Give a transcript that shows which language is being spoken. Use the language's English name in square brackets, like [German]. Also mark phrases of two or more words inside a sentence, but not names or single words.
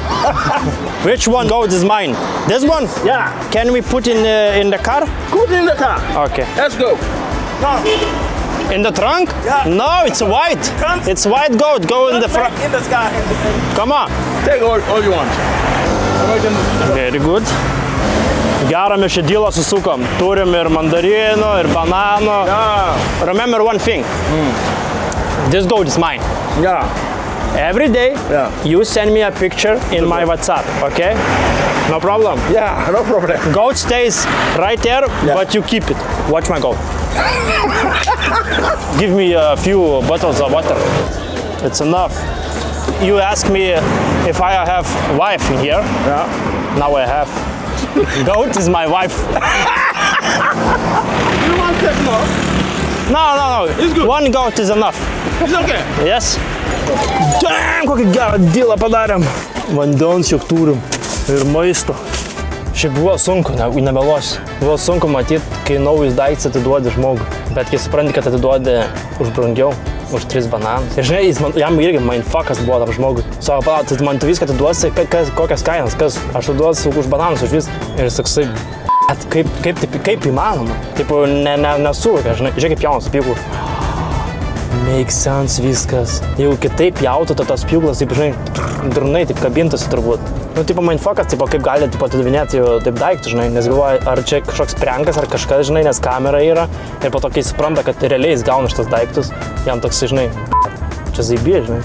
[English] Which one goat is mine? This one? Yeah. Can we put in the car? Put in the car. Okay. Let's go. No. In the trunk? Yeah. No, it's white. Trunk? It's white goat. Go in the front. In the car. Come on. Take all you want. Very good. [Lithuanian] Gerą mes šį dylą susukom. Turim ir mandarinų, ir bananų. [English] Yeah. Remember one thing. This goat is mine. Yeah. Every day, Yeah. you send me a picture in my WhatsApp, okay? No problem. Yeah, no problem. Goat stays right there, but you keep it. Watch my goat. Give me a few bottles of water. It's enough. You ask me if I have wife in here. Yeah. Now I have. Goat is my wife. You want that more? No. It's good. One goat is enough. It's okay. Yes. Damn, [Lithuanian] kokį gerą dylą padarėm. Vandens juk turim ir maisto. Šiaip buvo sunku, nemeluosiu. Buvo sunku matyti, kai naujus daiktus atiduodi žmogui. Bet kai supranti, kad atiduodi už brangiau, už 3 bananus. Ir žinai, jam irgi mindfuckas buvo tam žmogui. Sako, palauk, tai man tu viską atiduosi, kokias kainas, kas aš atiduosiu už bananus, už vis. Ir jis toksai, kaip įmanoma. Taip, nesuvokia, žinai, kaip jaunas pjūklų. [English] Make sense viskas. [Lithuanian] Jeigu kitaip jautų, tas pjūklas, taip, žinai, durnai, taip kabintųsi turbūt. Nu, tipo, mindfuckas, tipo, kaip gali atidavinėti taip daiktų, žinai, nes galvoja, ar čia kažkoks prankas, ar kažkas, žinai, nes kamera yra. Ir po to, kai supranta, kad realiai jis gauna šitas daiktus, jam toks, žinai, čia zaibė, žinai.